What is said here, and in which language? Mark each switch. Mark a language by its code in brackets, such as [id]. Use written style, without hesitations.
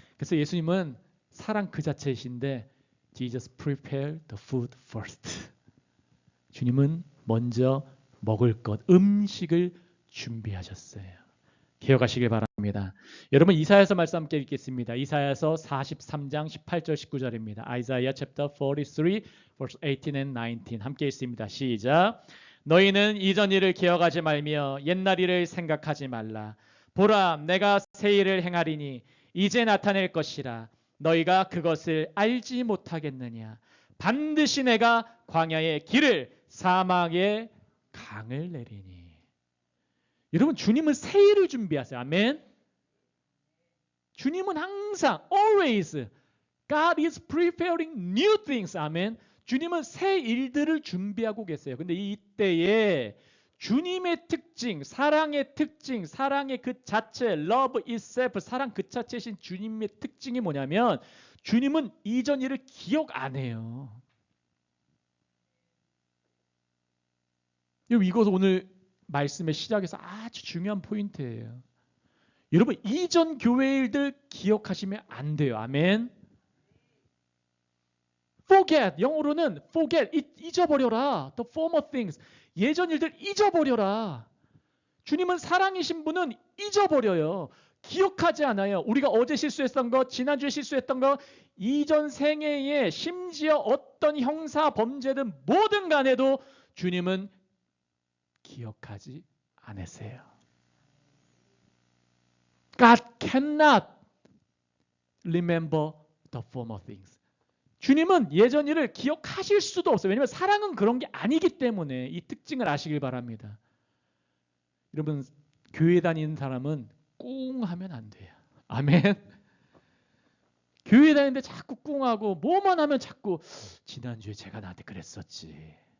[ko] 그래서 예수님은 사랑 그 자체이신데 [en] Jesus prepared the food first. [ko] 주님은 먼저 먹을 것, 음식을 준비하셨어요. 기억하시길 바랍니다. 여러분 이사야서 말씀 함께 읽겠습니다. 이사야서 43장 18절 19절입니다. [en] Isaiah chapter 43 verse 18 and 19 [ko] 함께 읽습니다. 시작. 너희는 이전 일을 기억하지 말며 옛날 일을 생각하지 말라. 보라 내가 새 일을 행하리니 이제 나타낼 것이라. 너희가 그것을 알지 못하겠느냐. 반드시 내가 광야의 길을 사막의 강을 내리니. 여러분 주님은 새 일을 준비하세요. 아멘. 주님은 항상 [en] always God is preparing new things. [ko] 아멘. 주님은 새 일들을 준비하고 계세요. 근데 이때에 주님의 특징, 사랑의 특징, 사랑의 그 자체, [en] love itself, [ko] 사랑 그 자체이신 주님의 특징이 뭐냐면 주님은 이전 일을 기억 안 해요. 이것 오늘 말씀의 시작에서 아주 중요한 포인트예요. 여러분 이전 교회 일들 기억하시면 안 돼요. 아멘. forget, 영어로는 forget, 잊어버려라. [en] The former things, [ko] 예전 일들 잊어버려라. 주님은 사랑이신 분은 잊어버려요. 기억하지 않아요. 우리가 어제 실수했던 것, 지난주에 실수했던 것, 이전 생애에 심지어 어떤 형사 범죄든 뭐든 간에도 주님은 기억하지 않으세요. [en] God cannot remember the former things. [ko] 주님은 예전 일을 기억하실 수도 없어요. 왜냐하면 사랑은 그런 게 아니기 때문에 이 특징을 아시길 바랍니다. 여러분 교회 다니는 사람은 꿍 하면 안 돼요. 아멘. 교회 다니는데 자꾸 꿍하고 뭐만 하면 자꾸 지난주에 제가 나한테 그랬었지.